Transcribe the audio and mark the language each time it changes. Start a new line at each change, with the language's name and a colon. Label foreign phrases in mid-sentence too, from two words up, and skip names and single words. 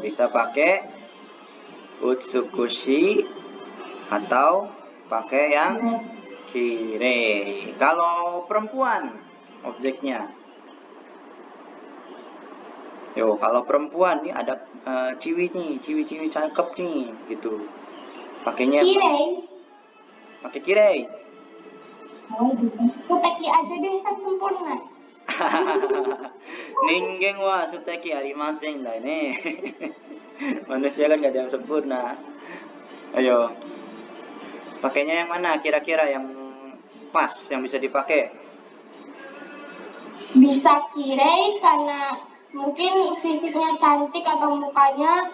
Indonesian: Bisa pakai utsukushi atau pakai yang kirei. Kalau perempuan objeknya. Yo, kalau perempuan nih ada ciwi cakep nih gitu. Pakainya Kirei. pakai kirei. Suteki aja deh, sempurna.
Japanese: 人間は素敵ありませんだね.
Indonesian: Manusia kan gak ada yang sempurna. Ayo. Pakainya yang mana kira-kira yang pas, yang bisa dipakai? Bisa kirei karena mungkin fisiknya cantik atau mukanya.